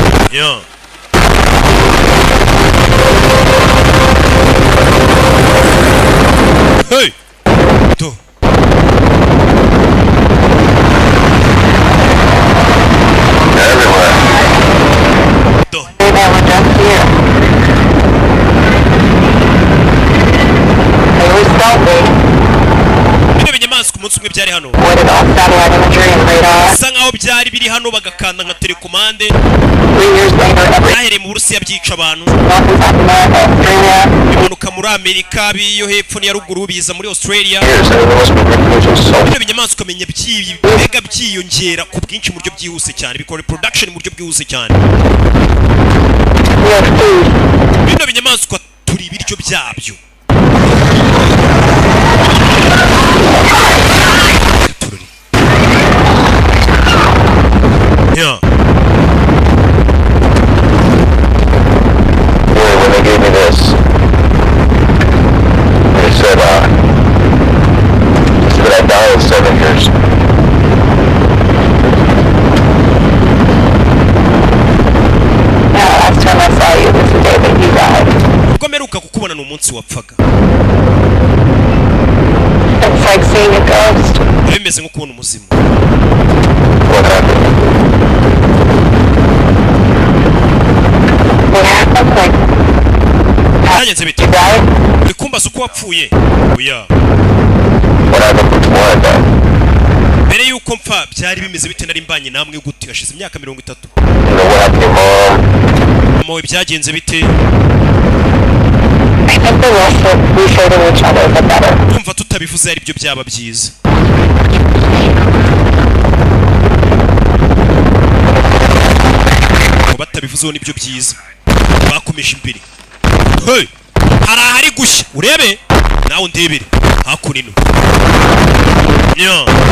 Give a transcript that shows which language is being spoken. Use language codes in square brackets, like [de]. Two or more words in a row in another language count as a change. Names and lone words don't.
[en] Yeah. Hey! Do. Everywhere. Do. [rw] Bino binyamaswa umunsi umwe byari hano. Bisa nkaho byari biri hano bagakanda nka telekomande. Byahereye mu Burusiya byica abantu. Bimanuka muri Amerika biyo hepfo n'iya ruguru biza muri Australia. Bino binyamaswa menya mbega byiyongera ku bwinshi mu buryo byihuse cyane. Bikora production mu buryo bwihuse cyane. Bino binyamaswa turi ibiryo byabyo. [en] Yeah. When they gave me this, they said that I'd die in 7 years. Last time I saw you was the day that you died. [rw] Ubwo meruka kukubona n'umunsi wapfaga. [en] It's like seeing a ghost. [rw] Bimeze nko kubona umuzimu. [en] What happened? What happened? Like, [rw] Byagenze bite? [en] you died? [rw] Uri kumbaza uko wapfuye? Oya. [en] What happened before I died? [rw] Mbere yuko mpfa byari bimeze bite nari mbanye namwe gute hashize imyaka 30. [en] You know what happened to your mom? [rw] Mama we byagenze bite? [en] I think the less that we say to each other, the better. [rw] Kumva tutabivuze ari byo byaba byiza. Batabivuzeho nibyo byiza. Bakomeje imbere. Hey! Hari gushya. Urebe? Nawe ndebere. Hakunino. Yeah.